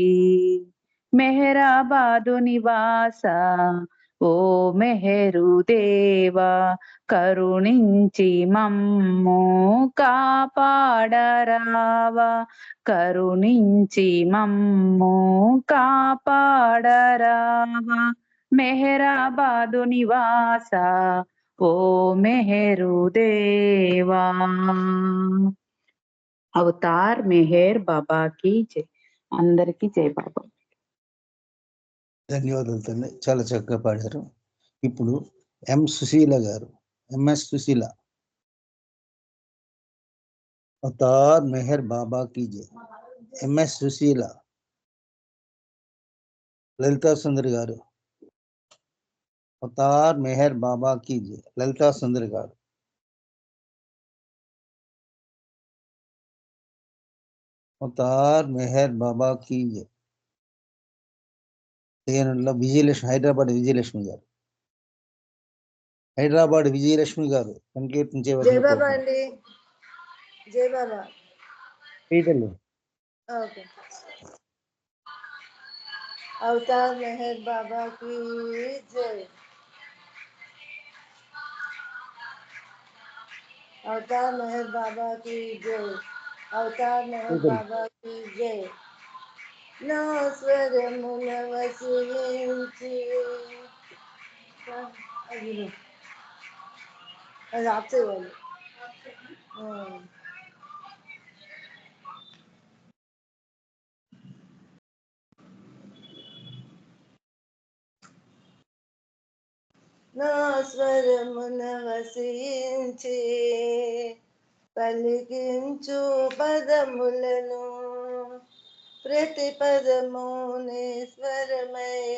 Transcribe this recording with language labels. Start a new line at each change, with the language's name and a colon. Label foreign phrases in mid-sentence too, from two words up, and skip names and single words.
Telugu: మెహరాబాదు నివాస ఓ మెహరు దేవా, కరుణించి మమ్ము కాపాడరావా, కరుణించి మమ్ము కాపాడరావా, మెహరాబాదు నివాస ఓ మెహరు దేవా. అవతార్ మెహర్ బాబాకి జై. అందరికీ జై బాబా. ధన్యవాదాలు తల్లి, చాలా చక్కగా పాడారు. ఇప్పుడు ఎం సుశీల గారు, ఎంఎస్ సుశీల. అవతార్ మెహర్ బాబా की జై. ఎంఎస్ సుశీల. లలితా సుందరి గారు. అవతార్ మెహర్ బాబా की జై. లలితా సుందరి గారు. అవతార్ మెహర్ బాబా की జై. విజయలక్ష్మి, హైదరాబాద్ విజయలక్ష్మి గారు. హైదరాబాద్ విజయలక్ష్మి గారు సంకీర్తన జై బాబా అండి. జై బాబా.
Hindi: ओके। अवतार मेहर बाबा की जय। अवतार मेहर बाबा की जय। अवतार मेहर बाबा की जय। ना स्वर मुन वसी आपसे बोलो।
Telugu: నా స్వరమున వసించి పలికించు పదములను ప్రతి పదము స్వరమై